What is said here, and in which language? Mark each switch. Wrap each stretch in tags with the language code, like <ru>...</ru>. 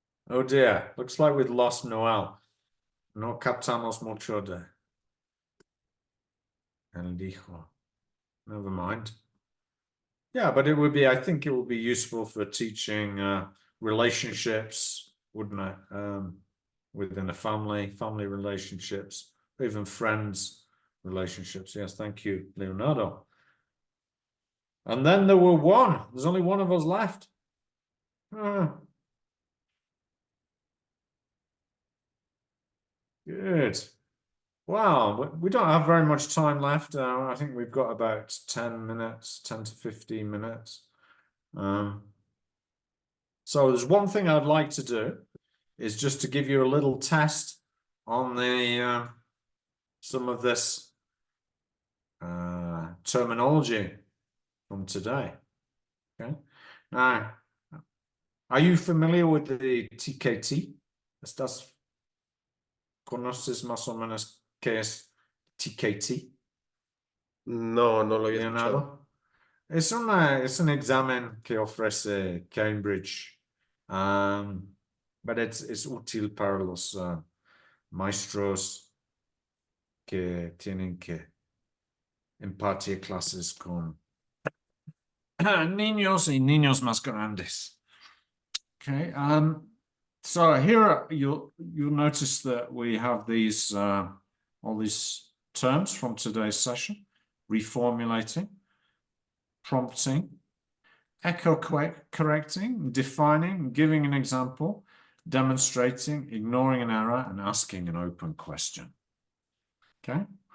<en>Oh dear, looks like we've lost Noel.</en> <es>No captamos mucho de el dijo.</es> <en>Never mind. Yeah, but it would be, I think it would be useful for teaching relationships, wouldn't it? Within a family relationships, even friends relationships. Yes, thank you, Leonardo. And then there were one. There's only one of us left. Good. Wow, we don't have very much time left. I think we've got about 10 minutes, 10 to 15 minutes. So there's one thing I'd like to do is just to give you a little test on the some of this terminology from today. Okay. Now, are you familiar with the TKT?</en> <es>¿Conoces más o menos qué es TKT? No, no lo había escuchado.</es> <en>Leonardo?</en> <es>Es un examen que ofrece Cambridge,</es> <en>but</en> <es>es útil para los maestros que tienen que impartir clases con niños y niños más grandes.</es> <en>Okay. So here you'll notice that we have these all these terms from today's session: reformulating, prompting, echo correcting, defining, giving an example, demonstrating, ignoring an error, and asking an open question. Okay.</en>